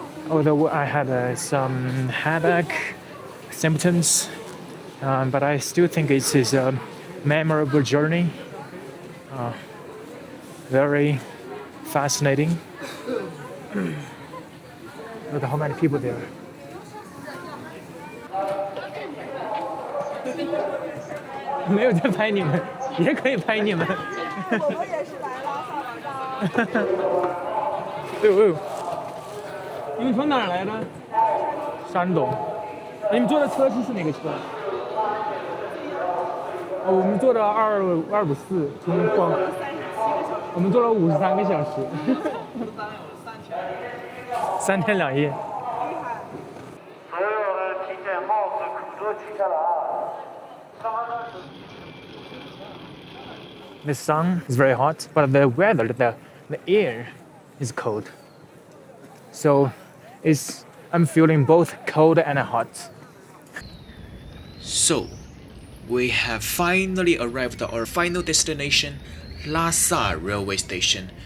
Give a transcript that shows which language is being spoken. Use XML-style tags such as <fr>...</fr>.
<en>Although I had some headache symptoms, but I still think it is a memorable journey. Very fascinating. Look at how many people there.</en> <zh>没有在拍你们，也可以拍你们。我们也是来拉萨的。你们从哪儿来的？山东。你们坐的车是哪个车？我们坐的254，从我们坐了53个小时。 3天2夜。所有的体检帽子、裤都取下来啊。</zh> <en>The sun is very hot, but the weather, the air is cold. So I'm feeling both cold and hot. So, we have finally arrived at our final destination, Lhasa railway station.</en>